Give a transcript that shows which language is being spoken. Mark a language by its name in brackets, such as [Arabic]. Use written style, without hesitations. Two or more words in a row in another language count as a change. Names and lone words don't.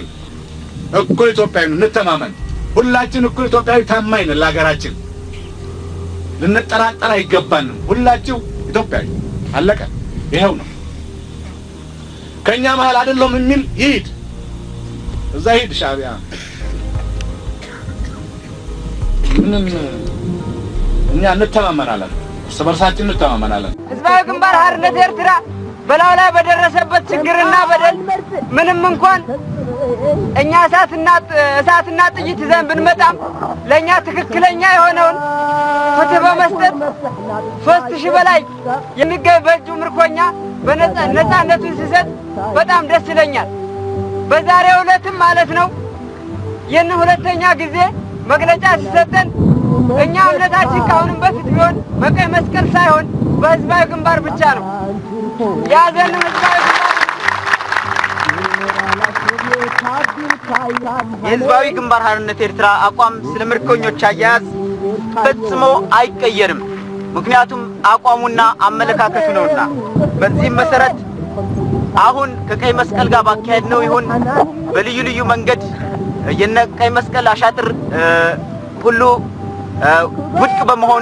[Amharic] እኩል ኢትዮጵያዊ እንተማመን ሁላችን እኩል ኢትዮጵያዊ ታማኝ ነን ለሀገራችን ልንጠራጠር አይገባንም ሁላችሁ ኢትዮጵያዊ አለቀ ይሄው ነው ከኛ መሃል አይደለም የሚል ይሄድ እዛ ሄድ ሻቢያ ምንም እኛ እንተማመናለን ሰበርሳችን እንተማመናለን ህዝባዊ ግንባር ሓርነት ኤርትራ በላው ላይ በደረሰበት ችግርና በደል ምንም እንኳን እኛ እሳትና ጥይት ይዘን ብንመጣም ለኛ ትክክለኛ የሆነውን ፍትህ በመስጠት 3000 በላይ የሚገኝ በእጁ ምርኮኛ በነፃነቱን ሲሰጥ በጣም ደስ ይለኛል በዛሬው ዕለትም ማለት ነው የነ ሁለተኛ ጊዜ መግለጫ ሲሰጠን እኛ እምነታችን ካሁንም በፊት ቢሆን በቀይ መስቀል ሳይሆን በህዝባዊ ግንባር ብቻ ነው ያዘን ህዝባዊ ግንባር ሓርነት ኤርትራ አቋም ስለምርኮኞች አያያዝ ፈጽሞ አይቀየርም ምክንያቱም አቋሙና አመለካከቱ ነውና በዚህ መሰረት አሁን ከቀይ መስቀል ጋር ባካሄድ ነው ይሁን በልዩ መንገድ የነቀይ መስቀል አሻጥር ሁሉ ውድቅ በመሆኑ